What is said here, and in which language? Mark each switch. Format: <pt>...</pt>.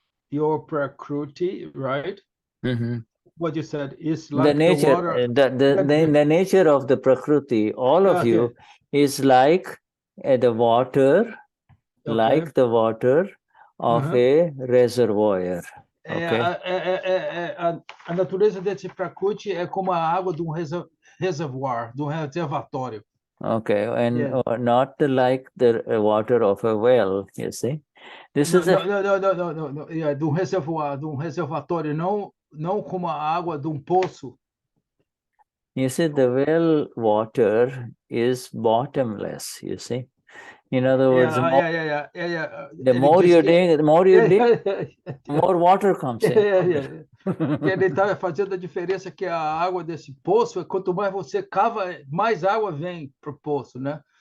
<en>your Prakruti, right? What you said is like the nature, water. the nature of the Prakruti, all of you, is like the water, like the water of a reservoir. Okay.</en> <pt>A natureza desse Prakruti é como a água de reservoir, de reservatório.</pt> <en>Okay, and not like the water of a well, you see. This is</en> <pt>no, yeah, de reservoir, de reservatório, não como a água de poço.</pt> <en>You see, the well water is bottomless, you see. In other words, the more you dig, more water comes in.</en> <pt>Ele está fazendo a diferença que a água desse poço, quanto mais você cava, mais água vem para o poço, né?</pt>